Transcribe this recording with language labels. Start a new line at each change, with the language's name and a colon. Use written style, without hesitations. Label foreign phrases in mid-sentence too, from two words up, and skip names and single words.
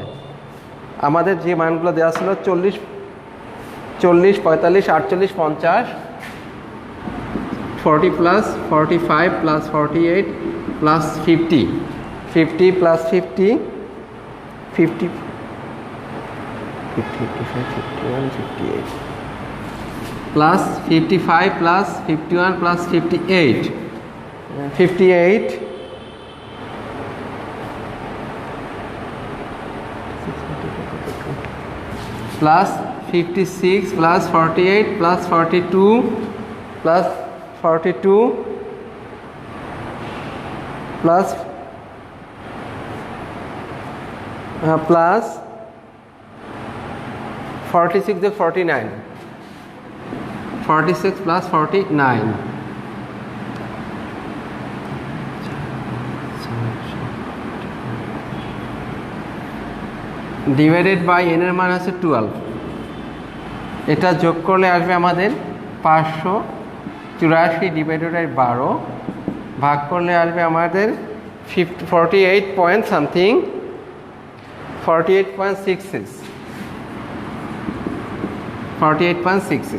Bangla: আমাদের যে মানগুলো দেওয়া ছিল 40, 45, 48, 50, 40 প্লাস 45 প্লাস 48 প্লাস 50, 50 প্লাস 50, 50, 55, 51, 58 প্লাস 55 প্লাস 51 প্লাস 58, 58
English: plus 56 plus 48 plus 42 plus 42 plus plus 46 to 49, 46 plus 49 divided by n
Bangla: এর মান আছে
English: 12।
Bangla: এটা যোগ করলে আসবে আমাদের 584
English: divided by 12,
Bangla: ভাগ করলে আসবে আমাদের 48
English: point something,
Bangla: 48.66, 48.66।